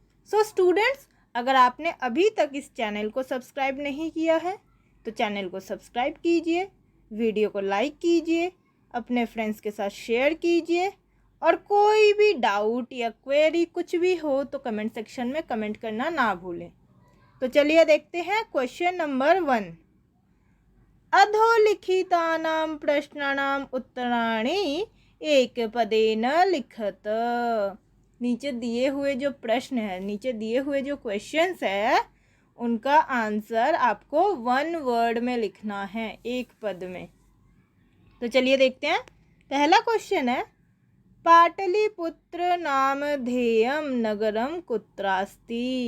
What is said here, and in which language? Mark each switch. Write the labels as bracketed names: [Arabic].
[Hindi] So students, अगर आपने अभी तक इस चैनल को सब्सक्राइब नहीं किया है तो चैनल को सब्सक्राइब कीजिए, वीडियो को लाइक कीजिए, अपने फ्रेंड्स के साथ शेयर कीजिए और कोई भी डाउट या क्वेरी कुछ भी हो तो कमेंट सेक्शन में कमेंट करना ना भूलें। तो चलिए देखते हैं क्वेश्चन नंबर 1। [Sanskrit] अधोलिखितानां प्रश्नानां उत्तराणि एकपदेन लिखत। [Hindi] नीचे दिए हुए जो प्रश्न है, नीचे दिए हुए जो क्वेश्चंस है, उनका आंसर आपको 1 वर्ड में लिखना है, एक पद में। तो चलिए देखते हैं। पहला क्वेश्चन है, [Sanskrit] पाटलिपुत्र नामधेयं नगरम कुत्रास्ति।